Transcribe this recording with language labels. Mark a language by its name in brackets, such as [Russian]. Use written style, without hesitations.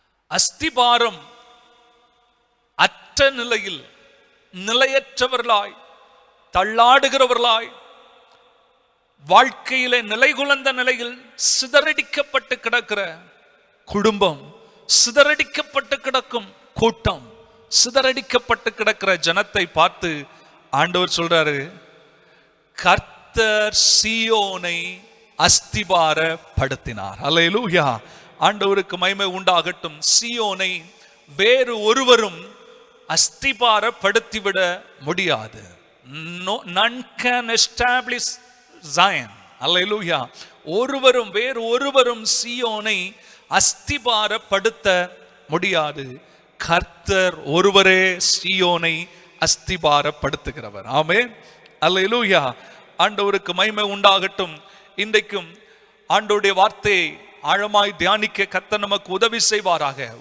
[Tamil] அஸ்திபாரம் அற்ற நிலையில் நிலையற்றவர்களாய் தள்ளாடுகிறவர்களாய் வாழ்க்கையிலே நிலைகுலந்த நிலையில் சிதறடிக்கப்பட்டு கிடக்கிற குடும்பம், சிதறடிக்கப்பட்டு கிடக்கும் கூட்டம், சிதறடிக்கப்பட்டு கிடக்கிற ஜனத்தை பார்த்து ஆண்டவர் சொல்றாரு, கர்த்தர் சீயோனை அஸ்திபாரப்படுத்தினார். அல்லேலூயா. ஆண்டவருக்கு மகிமை உண்டாகட்டும். சீயோனை வேறு ஒருவரும் அஸ்திபாரப்படுத்திவிட முடியாது. [English] None can establish Zion. [Tamil] அல்லேலூயா. ஒருவரும் வேறு ஒருவரும் சீயோனை அஸ்திபாரப்படுத்த முடியாது. கர்த்தர் ஒருவரே சீயோனை அஸ்திபாரப்படுத்துகிறவர். ஆமென். அல்லேலூயா. ஆண்டவருக்கு மகிமை உண்டாகட்டும். இன்றைக்கும் ஆண்டவருடைய வார்த்தையை ஆழமாய் தியானிக்க கர்த்தர் நமக்கு உதவி செய்வாராக.